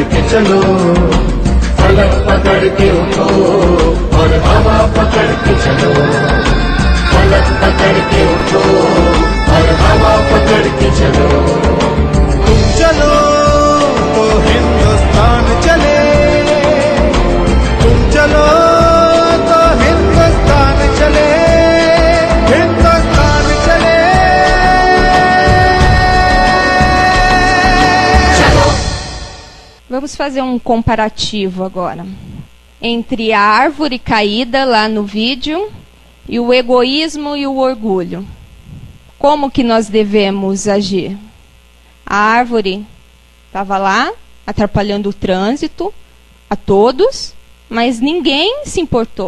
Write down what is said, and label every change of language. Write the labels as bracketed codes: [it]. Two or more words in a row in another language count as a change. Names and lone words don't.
[hi] चलो, फलक पकड़ के उठो और हवा पकड़ के चलो, फलक पकड़ के उठो और हवा पकड़ के चलो। तुम चलो तो हिंदुस्तान चले, तुम चलो तो हिंदुस्तान चले, हिंदुस्तान चले। [pt] Vamos fazer um comparativo agora entre a árvore caída lá no vídeo e o egoísmo e o orgulho. Como que nós devemos agir? A árvore estava lá, atrapalhando o trânsito a todos, mas ninguém se importou.